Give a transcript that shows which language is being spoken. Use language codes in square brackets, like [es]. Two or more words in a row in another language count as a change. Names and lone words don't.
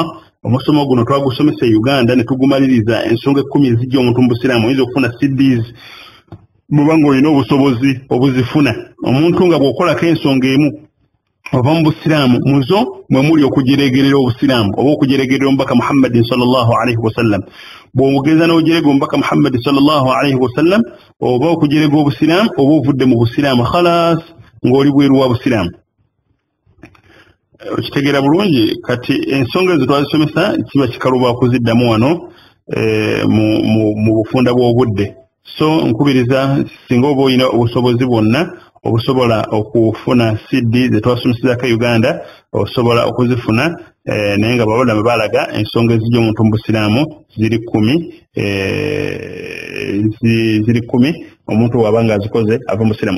[lg] Omusomo guno twagusomesa e Uganda ne tugumaliriza ensonga 10 ezijja omuntu mu busiraamu. Oyinza okufuna CDs bw'obanga olina obusobozi obuzifuna. Omuntu nga bw'okolako ensonga emu ova mu busiraamu muzo mwe muli okujeregerera obusiraamu oba okujeregerera omubaka Muhammadin [ar] صلى الله عليه وسلم. [lg] Bw'ogeza n'ojerega omubaka Muhammadin [ar] صلى الله عليه وسلم [lg] oba okujerega obusiraamu oba ovudde mu busiraamu khalas ng'oli bweru wa busiraamu. Okitegeera bulungi. Kati ensonga ezo twazisomesa kiba kikaluba okuziddamu wano mu bufunda bw'obudde. So nkubiriza singa oba olina obusobozi bwonna obusobola okufuna CD ze twasomesezako Uganda osobola okuzifuna naye nga bawulame baalaga ensonga ezijja omuntu mu busiraamu ziri 10 omuntu waba nga azikoze ava mu busiraamu.